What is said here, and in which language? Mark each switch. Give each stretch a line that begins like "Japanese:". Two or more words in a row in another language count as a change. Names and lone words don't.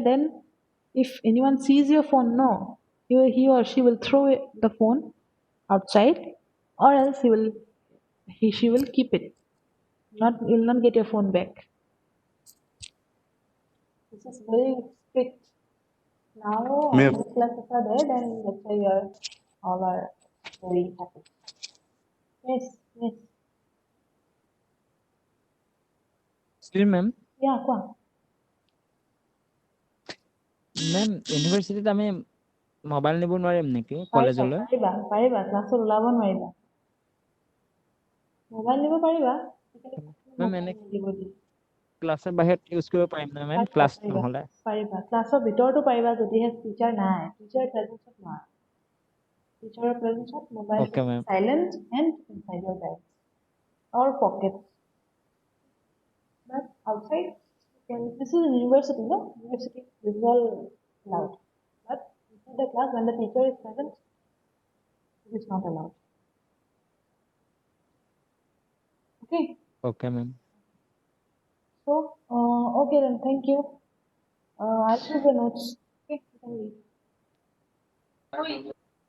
English: Then, if anyone sees your phone, no, he or she will throw the phone outside, or else she will keep it. Not you'll not get your phone back. This is very strict. Now Ma'am. online classes are there, then that's why you're all are very happy. Yes, yes,
Assamese: মেম yeah, কোৱা. মেম ইউনিভাৰ্চিটিত আমি মোবাইল নিব নোৱাৰিম নেকি পাৰিবা, কলেজলৈ পাৰিবা, পাৰিবা. ক্লাছত ওলাব নোৱাৰিবা। মোবাইল নিব পাৰিবা। মেম এনে মোবাইল নিদিব দিয়ে। ক্লাছৰ বাহিৰত ইউজ কৰিব পাৰিম না মেম পাৰিবা, ক্লাছ পাৰিবা, নহ'লে পাৰিবা। ক্লাছৰ ভিতৰতো পাৰিবা যদিহে টিচাৰ নাই।
English: teacher presence
Assamese: নোৱাৰা।
English: teacher presence
Assamese: মোবাইলটো
English: okay ma'am silent and inside your bag or pockets. But outside, this is a university, no? University, this is all allowed. But inside the class, when the teacher is present, it is not allowed. Okay? okay ma'am So, okay then, thank you. I'll choose the notes. Okay, you can leave.